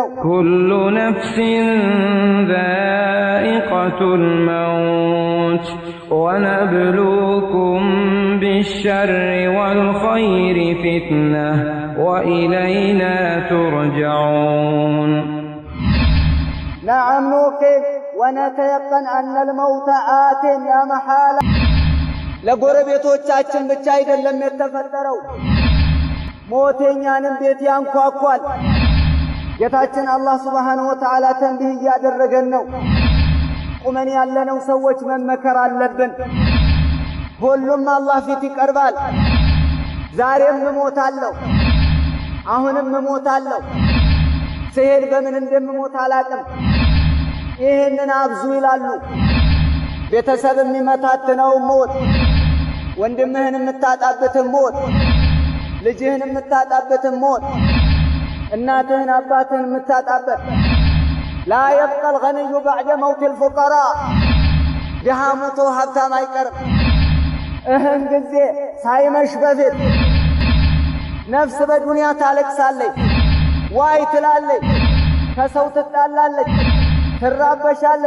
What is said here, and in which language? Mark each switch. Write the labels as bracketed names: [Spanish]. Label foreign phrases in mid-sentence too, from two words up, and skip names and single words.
[Arabic] كل نفس ذائقة الموت ونبلوكم بالشر والخير فتنة وإلينا ترجعون. نعم نوقن ونتيقن أن الموت آت لا محالة. [Amharic] ለጎረቤቶቻችን ብቻ አይደለም የተፈጠረው ሞተኛንም ቤት ያንኳኳል። ጌታችን አላህ [Arabic] سبحانه وتعالى [Amharic] ተንቢህ ያደረገን ነው። ቁመን ያለነው ሰዎች መመከር አለብን። ሁሉም አላህ ፊት ይቀርባል። ዛሬም እሞታለሁ፣ አሁንም እሞታለሁ፣ ሲሄድ በምን እንደምሞት አላቅም። ይሄንን አብዙ ይላሉ። ቤተሰብ የሚመታተነው ሞት፣ ወንድምህን የምታጣበት ሞት፣ ልጅህን የምታጣበት ሞት፣ እናትህን አባትህን የምታጣበት። [Arabic] لا يبقى الغني بعد موت الفقراء. [Amharic] ድሃ ሞቶ ሀብታም አይቀርም። እህን ጊዜ ሳይመሽ በፊት ነፍስ በዱንያ ታለቅሳለች፣ ዋይ ትላለች፣ ከሰው ትጣላለች፣ ትራበሻለች።